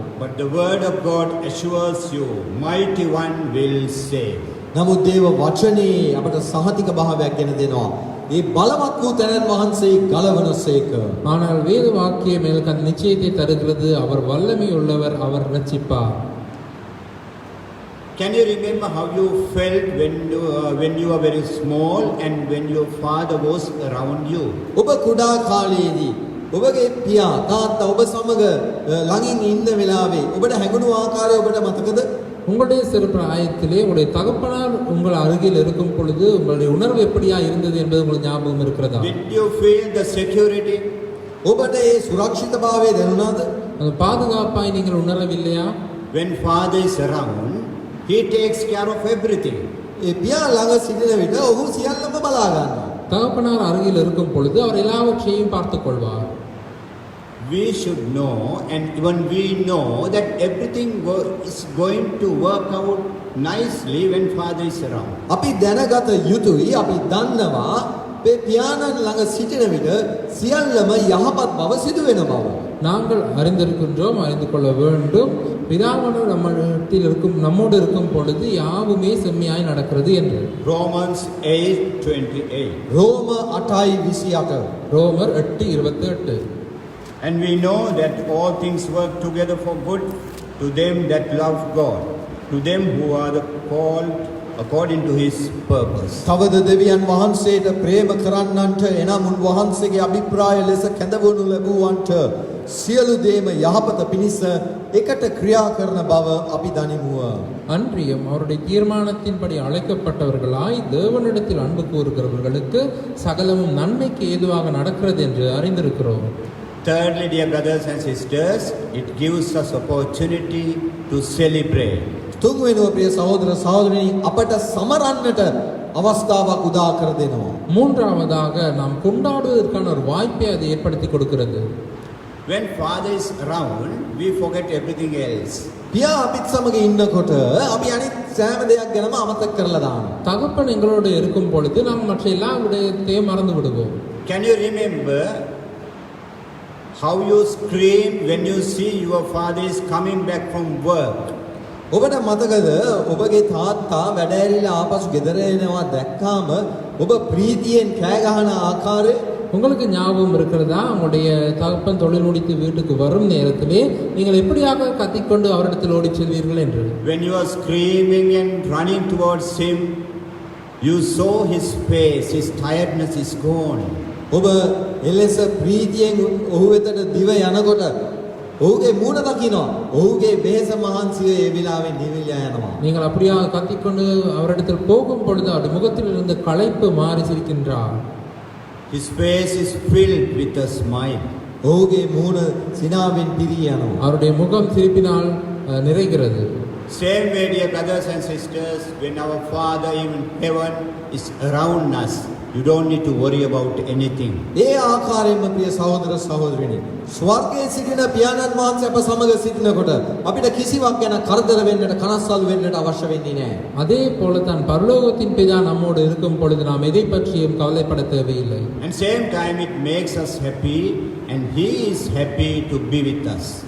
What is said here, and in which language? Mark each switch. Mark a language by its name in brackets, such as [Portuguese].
[English] But the word of God assures you, mighty one will save. [Sinhala] නමුත් දේව වචනේ අපට සහතික භාවයක් ගෙන දෙනවා. ඒ බලවත් වූ තැනන් වහන්සේ ගලවනසේක. [Tamil] ஆனால் வேத வாக்கியம் எனக்கு அந்த நிச்சயத்தை தருகிறது. அவர் வல்லமை உள்ளவர், அவர் ரட்சிப்பார். [English] Can you remember how you felt when you were very small and when your father was around you? [Sinhala] ඔබ කුඩා කාලයේදී ඔබගේ පියා තාත්තා ඔබ සමග ළඟින් ඉන්න වෙලාවේ ඔබට හැඟුණු ආකාරය ඔබට මතකද? [Tamil] உங்களுடைய சிறு பிராயத்திலே உங்களுடைய தகப்பனார் உங்கள் அருகில் இருக்கும் பொழுது உங்களுடைய உணர்வு எப்படியா இருந்தது என்பது உங்களுக்கு ஞாபகம் இருக்கிறதா? [English] Did you feel the security? [Sinhala] ඔබට ඒ සුරක්ෂිතභාවය දැනුණාද? [Tamil] அந்த பாதுகாப்பாய் நீங்கள் உணரவில்லையா? [English] When father is around, he takes care of everything. [Sinhala] ඒ පියා ළඟ සිටින විට ඔහු සියල්ලම බලා ගන්නවා. [Tamil] தகப்பனார் அருகில் இருக்கும் பொழுது அவர் எல்லாவற்றையும் பார்த்துக் கொள்வார். [English] We should know, and even we know, that everything is going to work out nicely when father is around. [Sinhala] අපි දැනගත යුතුයි, අපි දන්නවා අපේ පියාණන් ළඟ සිටින විට සියල්ලම යහපත් බව සිදු වෙන බව. [Tamil] நாங்கள் அறிந்திருக்கின்றோம், அறிந்து கொள்ள வேண்டும். பிதாவானவர் நம்மோடு இருக்கும் பொழுது யாவுமே செம்மையாய் நடக்கிறது என்று. [English] Romans 8:28. [Sinhala] රෝම 8:28. [Tamil] ரோமர் 8:28. [English] And we know that all things work together for good to them that love God, to them who are called according to his purpose. [Sinhala] තවද දෙවියන් වහන්සේට ප්‍රේම කරන්නන්ට එනම් උන්වහන්සේගේ අභිප්‍රාය ලෙස කැඳවනු ලැබුවන්ට සියලු දේම යහපත පිණිස එකට ක්‍රියා කරන බව අපි දනිමුව. [Tamil] அன்றியும் அவருடைய தீர்மானத்தின்படி அழைக்கப்பட்டவர்களாய் தேவனிடத்தில் அன்பு கூறுகிறவர்களுக்கு சகலமும் நன்மைக்கு ஏதுவாக நடக்கிறது என்று அறிந்திருக்கிறோம். [English] Thirdly, dear brothers and sisters, it gives us opportunity to celebrate. [Sinhala] තුන්වෙනුව ප්‍රිය සහෝදර සහෝදරිනි අපට සමරන්නට අවස්ථාවක් උදා කර දෙනවා. [Tamil] மூன்றாவதாக நாம் கொண்டாடுவதற்கான ஒரு வாய்ப்பை அது ஏற்படுத்தி கொடுக்கிறது. [English] When father is around, we forget everything else. [Sinhala] පියා අපිත් සමග ඉන්නකොට අපි අනිත් සෑම දෙයක් ගැනම අමතක කරලා දානවා. [Tamil] தகப்பன் எங்களோடு இருக்கும் பொழுது நாம் மற்ற எல்லா விடயத்தையும் மறந்து விடுவோம். [English] Can you remember how you scream when you see your father is coming back from work? [Sinhala] ඔබට මතකද ඔබගේ තාත්තා වැඩ ඇරිලා ආපසු ගෙදර එනවා දැක්කාම ඔබ ප්‍රීතියෙන් කෑ ගහන ආකාරය? [Tamil] உங்களுக்கு ஞாபகம் இருக்கிறதா? உங்களுடைய தகப்பன் தொழில் முடித்து வீட்டுக்கு வரும் நேரத்திலே நீங்கள் எப்படியாக கத்திக்கொண்டு அவரிடத்தில் ஓடிச் செல்வீர்கள் என்று. [English] When you are screaming and running towards him, you saw his face, his tiredness is gone. [Sinhala] ඔබ එලෙස ප්‍රීතියෙන් ඔහු වෙතට දිව යනකොට ඔහුගේ මූණ දකිනවා. ඔහුගේ වෙහෙස මහන්සිය ඒ වෙලාවෙන් නිවිලා යනවා. [Tamil] நீங்கள் அப்படியாக கத்திக்கொண்டு அவரிடத்தில் போகும் பொழுது அவருடைய முகத்தில் இருந்த களைப்பு மாறி சிரிக்கின்றார். [English] His face is filled with a smile. [Sinhala] ඔහුගේ මූණ සිනාවෙන් පිරී යනවා. [Tamil] அவருடைய முகம் சிரிப்பினால் நிறைகிறது. [English] Same way, dear brothers and sisters, when our Father in heaven is around us, you don't need to worry about anything. [Sinhala] ඒ ආකාරයෙන්ම ප්‍රිය සහෝදර සහෝදරිනි ස්වර්ගයේ සිටින පියාණන් වහන්සේ අප සමග සිටිනකොට අපිට කිසිවක් ගැන කරදර වෙන්නට කනස්සල්ු වෙන්නට අවශ්‍ය වෙන්නේ නැහැ. [Tamil] அதே போல தான் பரலோகத்தின் பிதா நம்மோடு இருக்கும் பொழுது நாம் எதை பற்றியும் கவலைப்பட தேவையில்லை. [English] And same time it makes us happy and he is happy to be with us.